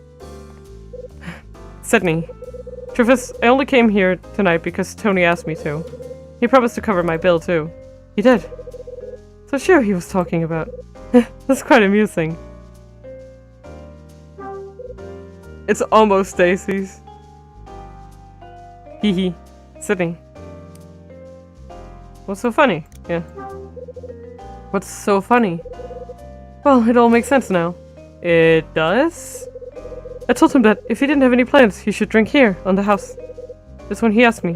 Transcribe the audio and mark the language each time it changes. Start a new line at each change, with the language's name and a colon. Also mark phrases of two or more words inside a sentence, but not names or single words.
English: Sydney. Truth is, I only came here tonight because Tony asked me to. He promised to cover my bill, too. He did. So sure he was talking about. That's quite amusing. It's almost Stacy's. Hee hee. Sydney. What's so funny? Yeah. What's so funny? Well, it all makes sense now. It does? I told him that if he didn't have any plans, he should drink here, on the house. That's when he asked me.